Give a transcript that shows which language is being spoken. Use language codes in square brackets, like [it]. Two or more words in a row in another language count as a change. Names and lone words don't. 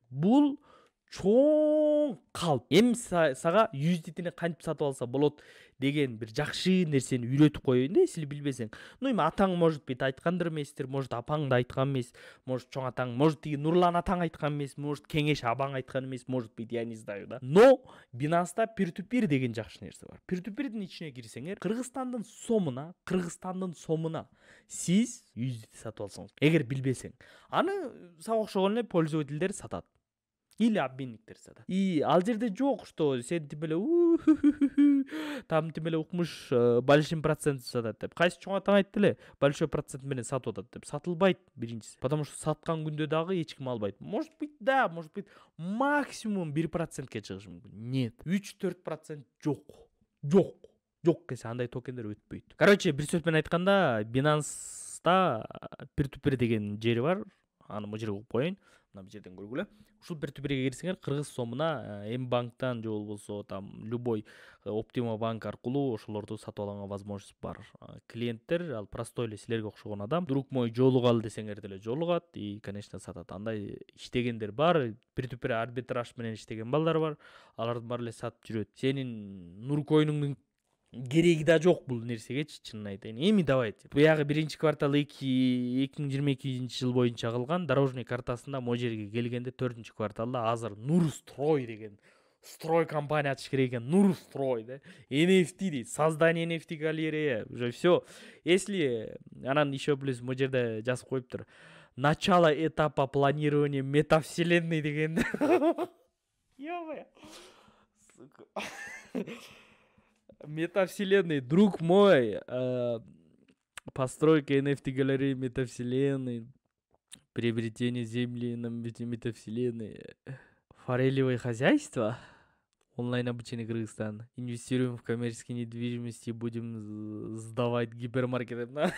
[ky] Бул чоң калп. Эми сага USDT-ни кантип сатып алса болот деген бир жакшы нерсени үйрөтүп коеюн да, сиз билбесең. Ну, эми атаң может бит айткандыр эместир, может апаң да айткан эмес, может чоң атаң, может тиги Нурлан атаң айткан эмес, может Кеңеш абаң айткан эмес, [ru] может бит я не знаю да. [ky] Но Binance'да peer-to-peer деген жакшы нерсе бар. Peer-to-peer'дин ичине кирсеңер, Кыргызстандын сомуна сиз USDT сатып алсаңыз, эгер билбесең, аны сага окшогон эле пользовательдер сатат. Или обменниктер сатат. И ал жерде жок, что сен тим эле там тим эле укмуш [ru] большим процент [ky] сатат деп. Кайсы чоң атаң айтты эле, [ru] большой процент [ky] менен сатып атат деп. Сатылбайт биринчиси. [ru] Потому что [ky] саткан күндө дагы эч ким албайт. [ru] Может быть, да, может быть, максимум [ky] 1%ке чыгышы мүмкүн. Нет, 3-4% жок. Жок десе андай токендер өтпөйт. Короче, бир сөз менен айтканда, Binance'да peer-to-peer деген жери бар. Аны бул жерге коюн. Мына бул жерден көргүлө. Ушул peer-to-peerге кирсеңер, Кыргыз сомуна М-банктан же болбосо [ru] там любой [ky] Optima банк аркылуу ошолорду сатып алганга возможность бар. Клиенттер, ал простой эле силерге окшогон адам, [ru] друг мой [ky] жолугалы десеңер деле жолугат [ru] и, конечно, [ky] сатат. Андай иштегендер бар, peer-to-peer арбитраж менен иштеген балдар бар. Алардын баары эле сатып жүрөт. Сенин Нуркоинуңдун кереги да жок бул нерсегечи, чынын айтайын. Эми давайте. Буягы биринчи квартал 2022 жыл боюнча кылган дорожный картасында могу жерге келгенде 4-чү кварталда азыр Нурстрой деген строй компания ачыш керек экен. Нурстрой да. NFT дейт. [ru] Создание NFT галерея. Уже все. [ky] Если анан [ru] еще плюс [ky] могу жерде жазып коюптур. [ru] Начало этапа планирования метавселенной деген. Ё-моё. Сука. Метавселенной, друг мой, постройка NFT галереи метавселенной, приобретение земли на метавселенной, форелевое хозяйство, онлайн обучение Кыргызстан, инвестируем в коммерческие недвижимости, будем сдавать гипермаркеты.